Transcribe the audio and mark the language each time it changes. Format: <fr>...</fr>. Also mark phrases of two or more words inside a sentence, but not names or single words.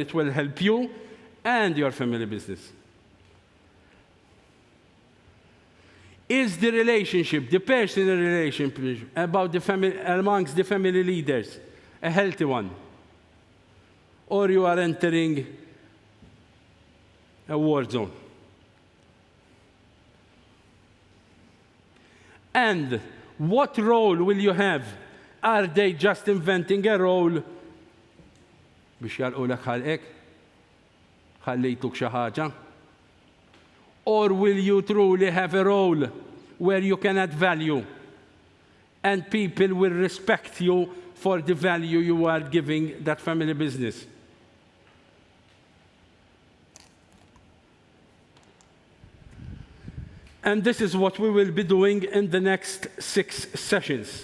<en>It will help you and your family business. Is the relationship, the personal relationship about the family, amongst the family leaders, a healthy one? Or you are entering a war zone? And what role will you have? Are they just inventing a role?</en> <mt>biex jalqulek ħalqek, ħallejtuk xi ħaġa?</mt> <en>Or will you truly have a role where you can add value and people will respect you for the value you are giving that family business? And this is what we will be doing in the next 6 sessions.</en>